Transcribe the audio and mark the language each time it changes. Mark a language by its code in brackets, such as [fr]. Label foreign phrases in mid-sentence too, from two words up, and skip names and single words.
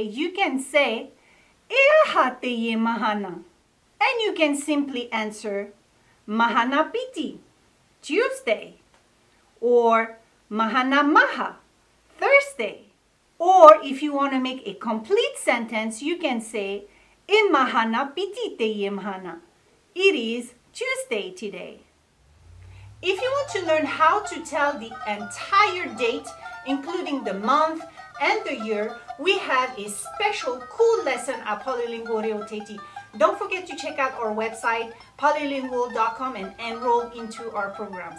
[en] You can say, [ty] Eahateye Mahana. [en] And you can simply answer, Mahanapiti, Tuesday. Or Mahanamaha, Thursday. Or if you want to make a complete sentence, you can say, [ty] Mahanapiti teye mahana. [en] It is Tuesday today. If you want to learn how to tell the entire date, including the month and the year, we have a special cool lesson at Polylingual Rio Teti. Don't forget to check out our website, polylingual.com, and enroll into our programs.